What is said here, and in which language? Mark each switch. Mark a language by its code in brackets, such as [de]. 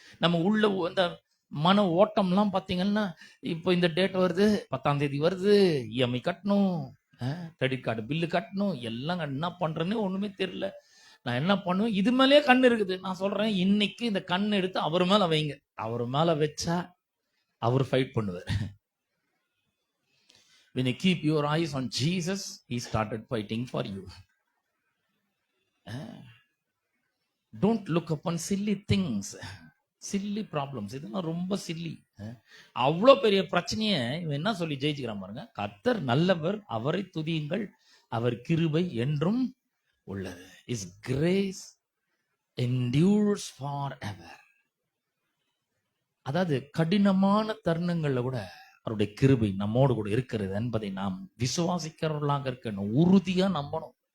[ta] நம்ம உள்ள இந்த மன ஓட்டம்லாம் பார்த்தீங்கன்னா, இப்போ இந்த டேட் வருது, 10ஆம் தேதி வருது, இஎம்ஐ கட்டணும், கிரெடிட் கார்டு பில்லு கட்டணும், எல்லாம் என்ன பண்றேன்னு ஒண்ணுமே தெரியல. நான் என்ன பண்ணுவேன், இது மேலேயே கண் இருக்குது. நான் சொல்றேன், இன்னைக்கு இந்த கண் எடுத்து அவர் மேல வைங்க. அவர் மேல வச்சா அவர் ஃபைட் பண்ணுவார். [en] When you keep your eyes on Jesus, he started fighting for you. Don't look upon silly things, silly problems. [ta] இதெல்லாம் ரொம்ப சில்லி. அவ்வளோ பெரிய பிரச்சனையை இவன் என்ன சொல்லி ஜெயிச்சுக்கிறான் பாருங்க. கர்த்தர் நல்லவர், அவரை துதியுங்கள், அவர் கிருபை என்றும் உள்ளது. [en] His grace endures forever. [ta] அதாவது கடினமான தருணங்கள்ல கூட அவருடைய கிருபை நம்மோடு கூட இருக்கிறது என்பதை நாம் விசுவாசிக்கிறவர்களாக இருக்கணும், உறுதியா நம்பணும்.